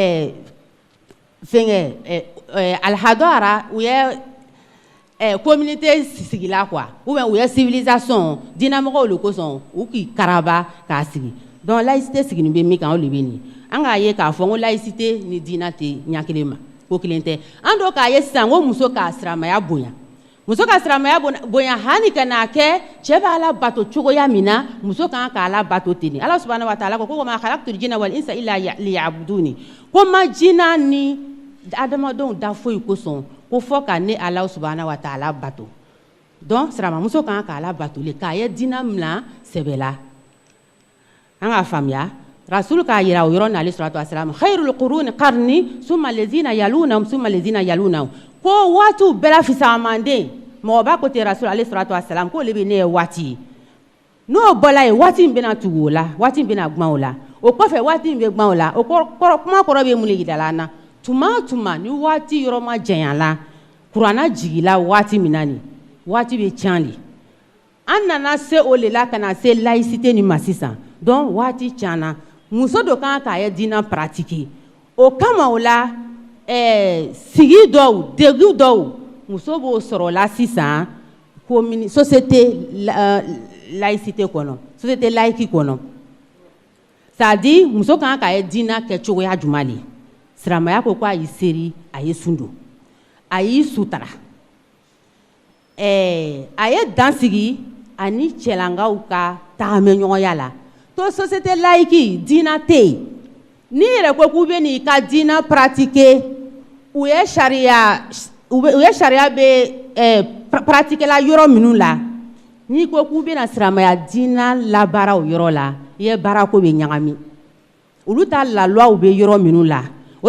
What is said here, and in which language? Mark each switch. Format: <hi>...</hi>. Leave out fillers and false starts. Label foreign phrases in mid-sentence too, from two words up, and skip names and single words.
<bm>fɛnkɛ alhadara u ye communauté sigila quoi ou bien u ye civilisation diinɛmɔgɔw le kosɔn u k'i karaba k'a sigi donc laïcité sigilen bɛ min kan o de bɛ nin an k'a ye k'a fɔ ko laïcité ni diinɛ tɛ ɲɛ kelen ma ko kelen tɛ an do k'a ye sisan ko muso ka silamɛya bonya muso ka silamɛya bonya hani ka n'a kɛ cɛ bɛ Ala bato cogoya min na muso kan ka Ala bato ten Ala</bm> <ar>سبحانه وتعالى</ar> <bm>ko</bm> <ar>ما خلقت الجن والإنس إلا ليعبدون</ar> <bm>ko ma jinna ni adamadenw da foyi kosɔn ko fɔ ka ne Ala</bm> <ar>سبحانه وتعالى</ar> <bm>bato donc muso kan ka Ala bato le k'a ye diinɛ mina sɛbɛ la an k'a faamuya rasul k'a yira o yɔrɔ na</bm> <ar>عليه الصلاة والسلام خير القرون قرني ثم الذين يلونهم</ar> <bm>ko waatiw bɛɛ la fisamanden mɔgɔ b'a ko ten rasul</bm> <ar>عليه الصلاة والسلام</ar> <bm>ko le bɛ ne ye waati ye n'o bɔla yen waati in bɛna tugu o la waati in bɛna guman o la o kɔfɛ waati in bɛ guman o la o kuma kɔrɔ bɛ mun de yira an na tuma ni waati yɔrɔ ma janya la kuranna jigila waati min na nin waati bɛ tiɲɛ de an nana se o le la ka na se laïcité ni ma sisan donc waati tiɲɛna muso dɔ kan k'a ye diinɛ pratiquer o kama o la sigi dɔw degun dɔw muso b'o sɔrɔ la sisan</bm> <fr>société laïcité</fr> <bm>kɔnɔ</bm> <fr>société laïque</fr> <bm>kɔnɔ c'est-à-dire muso kan k'a ye diinɛ kɛ cogoya jumɛn de silamɛya ko a y'i seri a ye sun don a y'i sutara a ye dansigi ani cɛlankaw ka tagamɛɲɔgɔnya la to</bm> <fr>société laïque</fr> <bm>diinɛ tɛ yen n'i yɛrɛ ko k'u bɛ n'i ka diinɛ pratiquer u ye sariya bɛ pratiquer la yɔrɔ minnu la n'i ko k'u bɛna silamɛya diinɛ labaara o yɔrɔ la i ye baarako bɛ ɲagami olu ta laluwaw bɛ yɔrɔ minnu la o</bm>